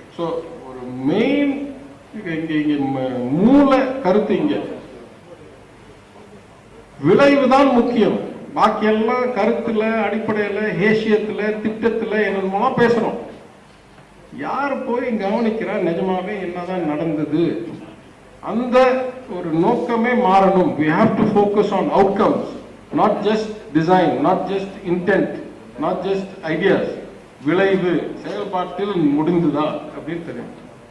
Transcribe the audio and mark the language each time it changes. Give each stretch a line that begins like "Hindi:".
Tamil: So ஒரு main இங்க மூல கருத்து இங்க விளைவுதான் முக்கியம். பாக்கி எல்லாம் கருத்துல அடிப்படையில ஹேஷியத்துல திட்டத்துல என்னென்னமோ பேசணும். யார் போய் கவனிக்கிறா நிஜமாவே என்னதான் நடந்தது? அந்த ஒரு நோக்கமே மாறணும்.
English: we have to focus on outcomes, not just design, not just intent, not just ideas.
Tamil: விளைவு செயல்பாட்டில் முடிந்துதா அப்படின்னு தெரியும்.